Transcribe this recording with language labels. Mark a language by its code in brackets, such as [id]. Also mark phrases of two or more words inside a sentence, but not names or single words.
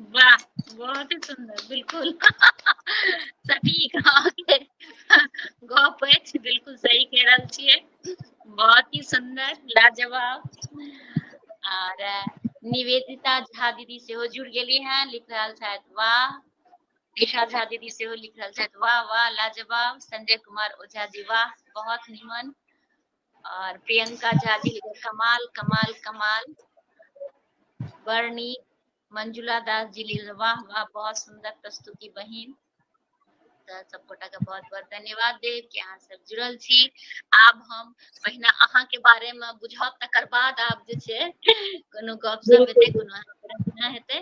[mai] वाह, बहुत ही सुंदर, बिल्कुल सटीक अहाँके गप अछि, बिल्कुल सही कह रहल छियै, बहुत ही सुंदर, लाजवाब। और निवेदिता झा दीदी सेहो जुड़ गेली हैं, लिख रहल छथि वाह। ईशा झा दीदी सेहो लिख रहल छथि वाह वाह लाजवाब। संजय कुमार ओझा जी वाह बहुत निमन। और प्रियंका झा जी कमाल कमाल कमाल, बड़ नीक। मंजुला दास जी लिख वाह वाह बहुत सुंदर प्रस्तुति बहिन। सब गोटा के बहुत बहुत धन्यवाद देव कि अहाँ सब जुड़ल छी। आब हम पहिने अहाँ के बारे में बुझब, तकर बाद आब जे छै कोनो गपशप हेतै, कोनो प्रश्न हेतै।